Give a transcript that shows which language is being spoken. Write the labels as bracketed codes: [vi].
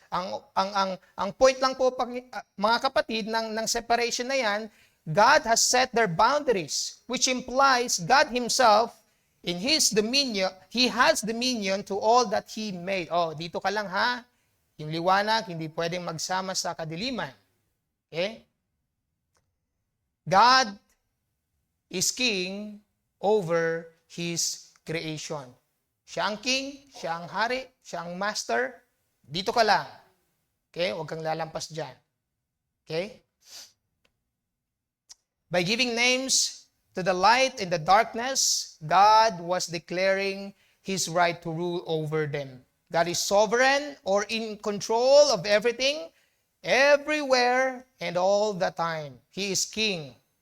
[en] Ang point lang po, mga kapatid, ng separation na yan, God has set their boundaries, which implies God Himself, in His dominion, He has dominion to all that He made. [tl] Dito ka lang ha, yung liwanag, hindi pwedeng magsama sa kadiliman. Okay? [en] God is king over His creation. [tl] Siya ang king, siya ang hari, siya ang master. Dito ka lang. Okay? Huwag kang lalampas dyan. Okay? [en] By giving names to the light and the darkness, God was declaring His right to rule over them. God is sovereign or in control of everything, everywhere, and all the time. He is king.